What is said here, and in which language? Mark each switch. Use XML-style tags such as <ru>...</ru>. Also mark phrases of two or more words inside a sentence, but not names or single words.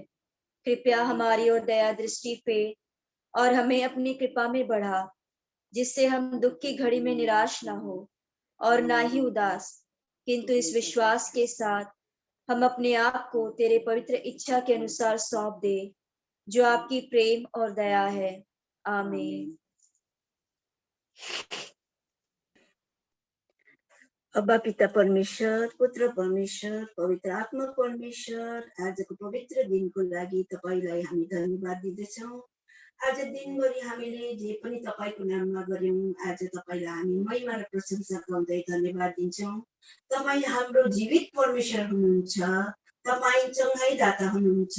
<hi>कृपया हमारी ओर दया दृष्टि फेर और हमें अपनी कृपा में बढ़ा, जिससे हम दुख की घड़ी में निराश ना हो और ना ही उदास, किंतु इस विश्वास के साथ हम अपने आप को तेरे पवित्र इच्छा के अनुसार सौंप दे, जो आपकी प्रेम और दया है। आमीन।</hi> <ne>अब्बा पिता परमेश्वर, पुत्र परमेश्वर, पवित्र आत्मा परमेश्वर, आजको पवित्र दिनको लागि तपाईलाई हामी धन्यवाद दिँदछौँ। आज दिनभरि हामीले जे पनि तपाईँको नाममा गर्यौँ, आज तपाईँलाई हामी महिमा र प्रशंसा गर्दै धन्यवाद दिन्छौँ। तपाईँ हाम्रो जीवित परमेश्वर हुनुहुन्छ। तपाईँ चङ्गाइदाता हुनुहुन्छ।</ne>